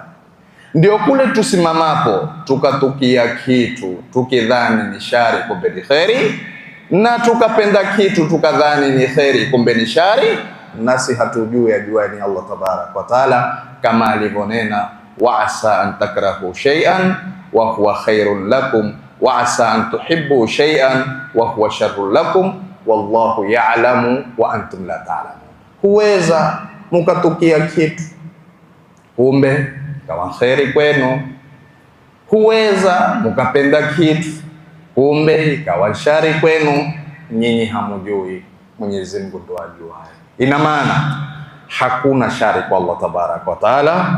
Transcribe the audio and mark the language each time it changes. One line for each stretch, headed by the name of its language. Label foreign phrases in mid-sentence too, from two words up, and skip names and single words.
Swahili: Ndio kule tusimamapo tukatukia kitu tukidhani ni shari, kumbe ni kheri, na tukapenda kitu tukadhani ni kheri, kumbe ni shari, nasi hatujui, ajuaye ni
Arabic: الله تبارك وتعالى,
Swahili: kama alivyonena
Arabic: وعسى أن تكرهوا شيئا وهو خير لكم وعسى أن تحبوا شيئا وهو شر لكم والله يعلم وأنتم لا تعلمون.
Swahili: Huweza mukatukia kitu kumbe kawa kheri kwenu, huweza mukapenda kitu kumbe ikawa shari kwenu, nyinyi hamujui, Mwenyezi Mungu ndo ajuaye. Ina maana hakuna shari kwa
Arabic: الله تبارك وتعالى.